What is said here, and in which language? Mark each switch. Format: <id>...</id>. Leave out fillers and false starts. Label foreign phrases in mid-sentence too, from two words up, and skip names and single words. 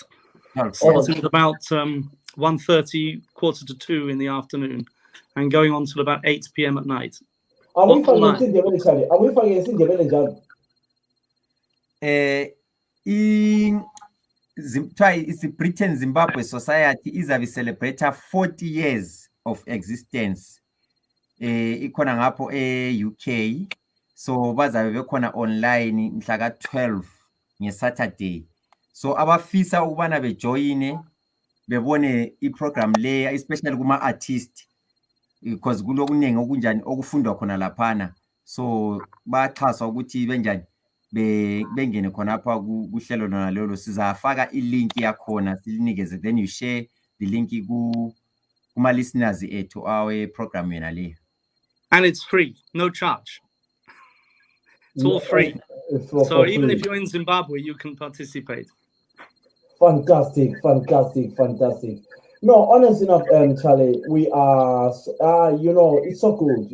<en>Starting at about 1:30, 1:45 in the afternoon, and going on till about 8 p.m. at night. It's the Britain Zimbabwe Society izabe celebrate 40 years of existence.</en> <nd>Ikhona ngapho UK, so bazabe bekhona online mhla ka 12 ngeSaturday. So abafisa ukubana bejoyine bebone iprogram le, especially kuma artist, because kulokuningi okunjani okufundwa khona laphana. So baxhaswa ukuthi benjani bengene khonapha kuhlelo lona lelo. Sizafaka ilink yakhona silinikeze,</nd> <en>then you share the link</en> <nd>kuma listeners ethu</nd> <en>our program</en> <nd>yena le.</nd> <en>And it's free, no charge. It's all free. So even if you're in Zimbabwe, you can participate. Fantastic. No, honest enough, Charlie, we are, it's so good.</en>